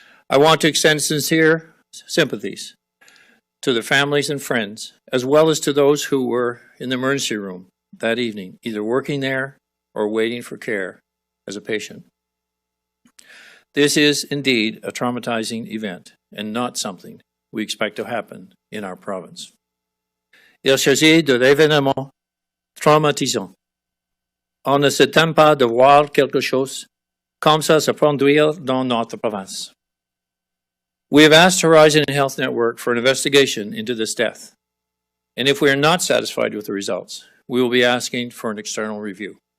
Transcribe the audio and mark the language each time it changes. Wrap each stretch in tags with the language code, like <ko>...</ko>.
<en>I want to extend sincere sympathies to the families and friends, as well as to those who were in the emergency room that evening, either working there or waiting for care as a patient. This is indeed a traumatizing event and not something we expect to happen in our province.</en> <fr>Il s'agit de l'événement traumatisant. On ne s'attend pas de voir quelque chose comme ça se produire dans notre province.</fr> <en>We have asked Horizon Health Network for an investigation into this death, and if we are not satisfied with the results, we will be asking for an external review.</en>